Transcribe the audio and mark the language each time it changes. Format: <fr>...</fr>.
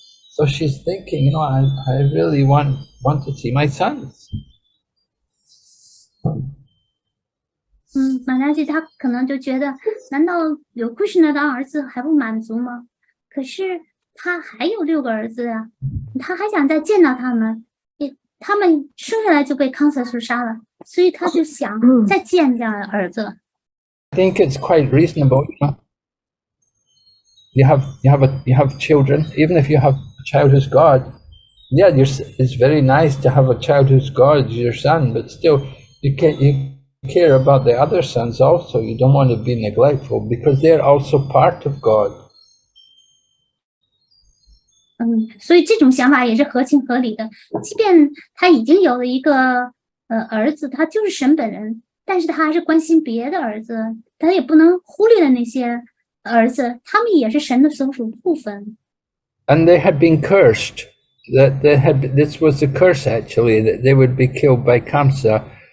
<en>So she's thinking, I really want to see my sons.</en> <zh>马家记他可能就觉得，难道有 Krishna 的儿子还不满足吗？可是他还有6个儿子呀，他还想再见到他们，他们生下来就被康瑟所杀了，所以他就想再见这样的儿子。</zh> <en>I think it's quite reasonable. You have children, even if you have a child who's God. Yeah, it's very nice to have a child who's God, your son, but still you care about the other sons also. You don't want to be neglectful, because they're also part of God.</en> <zh>所以这种想法也是合情合理的。即便他已经有了一个儿子，他就是神本人，但是他还是关心别的儿子，他也不能忽略了那些儿子，他们也是神的所属部分。</zh> <en>And they had been cursed. This was the curse actually, that they would be killed by Kamsa.</en>